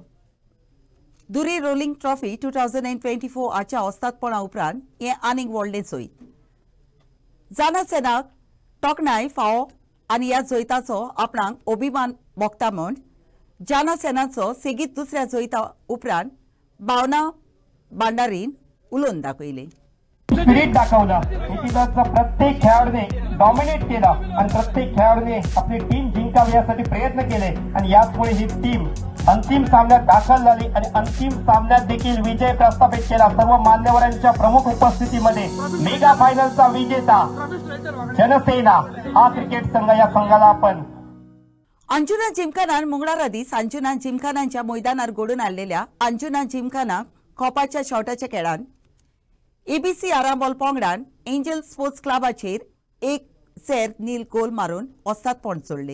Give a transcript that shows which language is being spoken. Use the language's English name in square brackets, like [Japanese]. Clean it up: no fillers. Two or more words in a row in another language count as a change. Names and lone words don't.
[Konkani] दुरी रोलिंग ट्रॉफी 2024 हाच्या ओस्तादपणा उपरांत हें आनीक व्हडलें जैत. जाना सेनाक तोखणाय फावो आनी ह्या जैताचो आपणाक अभिमान भोगता म्हूण जाना सेनाचो सेगीत दुसऱ्या जैता उपरांत भावना भांडारीन उलोवन दाखयली. [Marathi] स्पिरिट दाखवलं. इतिहासाचा प्रत्येक खेळाडूने डॉमिनेट केला आणि प्रत्येक खेळाडूने आपली टीम जिंकावी यासाठी प्रयत्न केले आणि याचमुळे ही टीम अंतिम सामन्यात दाखल झाली आणि अंतिम सामन्यात देखील विजय प्रस्थापित केला. सर्व मान्यवरांच्या प्रमुख उपस्थितीमध्ये मेगा फायनलचा विजेता जनसेना हा क्रिकेट संघ, या संघाला आपण [Konkani] अंजुना जिमखानान मंगळारा दीस अंजुना जिमखानाच्या मैदानार घडोवन हाडलेल्या अंजुना जिमखाना खोपाच्या शॉटाच्या खेळान एबीसी आरांबोल पंगडान एंजल स्पोर्ट्स क्लबाचेर 1-0 गोल मारून ओस्तादपण जोडले.